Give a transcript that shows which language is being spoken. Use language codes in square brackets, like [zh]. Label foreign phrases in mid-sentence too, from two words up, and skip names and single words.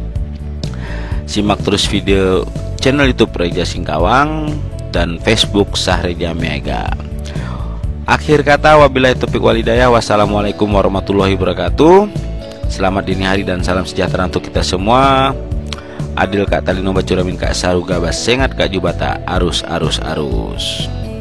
[id] Simak terus video channel YouTube Reja Singkawang dan Facebook Syahreja Meaga. Akhir kata, [ar] وبالله التوفيق والهداية. والسلام عليكم ورحمة الله وبركاته. [id] Selamat dini hari dan salam sejahtera untuk kita semua. [knx] Adil Kak Talino Bacuramin Kak Saruga Basengat Kak Jubata Arus.